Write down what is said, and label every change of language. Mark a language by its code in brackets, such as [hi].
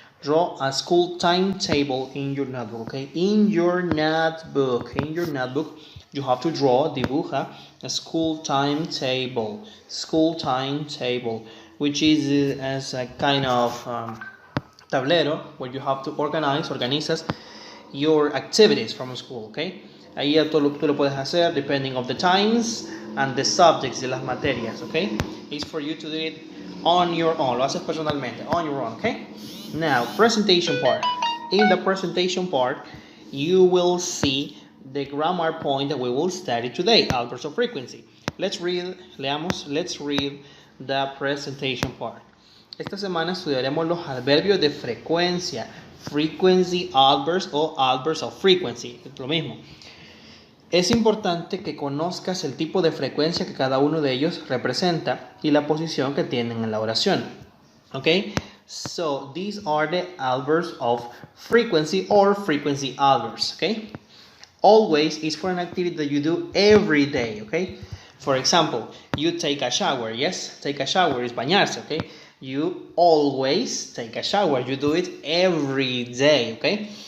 [en] Draw a school timetable in your notebook, okay? In your notebook, you have to draw, dibuja, a school timetable, which is as a kind of tablero where you have to organizas your activities from school, okay? [es] Ahí tú lo puedes hacer [en] depending on the times and the subjects [es] de las materias, okay? [en] It's for you to do it on your own, [es] lo haces personalmente, [en] on your own, okay? Now, presentation part. In the presentation part, you will see the grammar point that we will study today, Adverbs of Frequency. Let's read the presentation part. [es] Esta semana estudiaremos los adverbios de frecuencia, frequency adverbs o adverbs of frequency, es lo mismo. Es importante que conozcas el tipo de frecuencia que cada uno de ellos representa y la posición que tienen en la oración. [en] Okay? So these are the adverbs of frequency or frequency adverbs, okay? Always is for an activity that you do every day, okay? For example, you take a shower, yes? Take a shower is bañarse, okay? You always take a shower, you do it every day, okay?